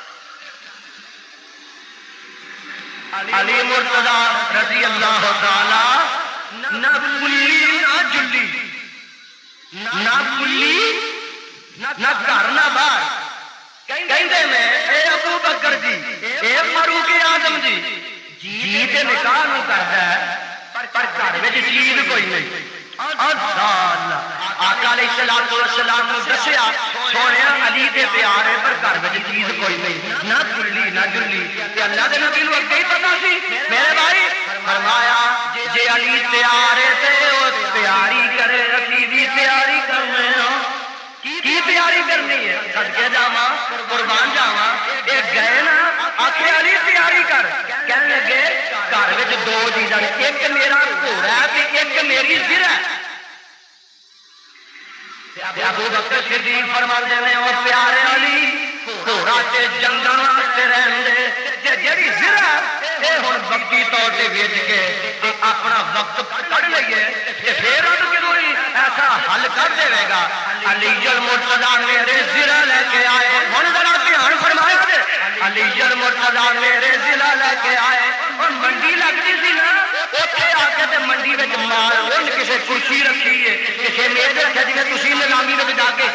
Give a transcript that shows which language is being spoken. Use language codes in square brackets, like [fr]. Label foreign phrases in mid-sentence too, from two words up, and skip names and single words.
[pa] علی مرتضیٰ رضی اللہ تعالی نہ کلی نہ جلی نہ کلی نہ گھر نہ باہر کہندے میں اے ابو بکر جی اے فاروق اعظم جی جی تے نکاح نو کردا ہے پر گھر وچ چیز کوئی نہیں آقا علیہ الصلوۃ والسلام نے دسیا سونیا علی دے پیار ہے پر گھر وچ چیز کوئی نہیں نہ کلی نہ جلی تے اللہ دے نبی نو اگے ہی پتہ سی میرے بھائی فرمایا جے علی تیار ہے تے او تیاری کرے اسی بھی تیاری کرنے ہاں کی تیاری کرنی ہے صدقے جاواں قربان جاواں اے گئے نا آکھے علی تیاری کر کہنے لگے گھر وچ دو چیزاں ایک میرا گھوڑا ہے تے ایک میری زرہ ہے ابو بکر صدیق فرماندے نے او پیارے علی گھوڑا تے جنگل واسطے رہن دے تے جڑی زرہ اے ہن وقتی طور تے ویچ کے تے اپنا وقت کڈ لئیے تے پھر [ur] اب کوئی ایسا حل کر [pa] دے گا علی المرتضیٰ میرے زرہ لے کے آئے ہن ذرا دھیان فرمایا جے علی المرتضیٰ میرے زرہ لے کے آئے اور منڈی لگتی سی نا اوتھے آ کے تے منڈی وچ مال ہن کسے کرسی رکھی ہے کسے میز رکھا جویں تسی نیلامی وچ جا کے